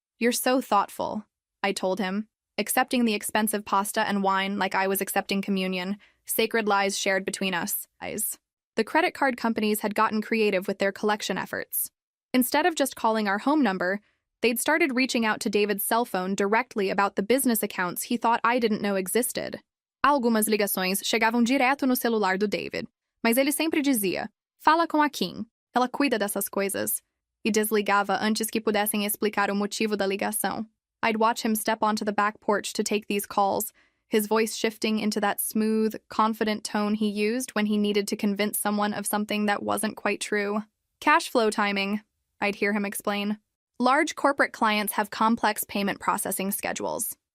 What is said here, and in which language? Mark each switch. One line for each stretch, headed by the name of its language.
English: "You're so thoughtful," I told him, accepting the expensive pasta and wine like I was accepting communion, sacred lies shared between us. The credit card companies had gotten creative with their collection efforts. Instead of just calling our home number, they'd started reaching out to David's cell phone directly about the business accounts he thought I didn't know existed.
Portuguese: Algumas ligações chegavam direto no celular do David, mas ele sempre dizia, "Fala com a Kim, ela cuida dessas coisas," e desligava antes que pudessem explicar o motivo da ligação.
English: I'd watch him step onto the back porch to take these calls, his voice shifting into that smooth, confident tone he used when he needed to convince someone of something that wasn't quite true. "Cash flow timing," I'd hear him explain. "Large corporate clients have complex payment processing schedules."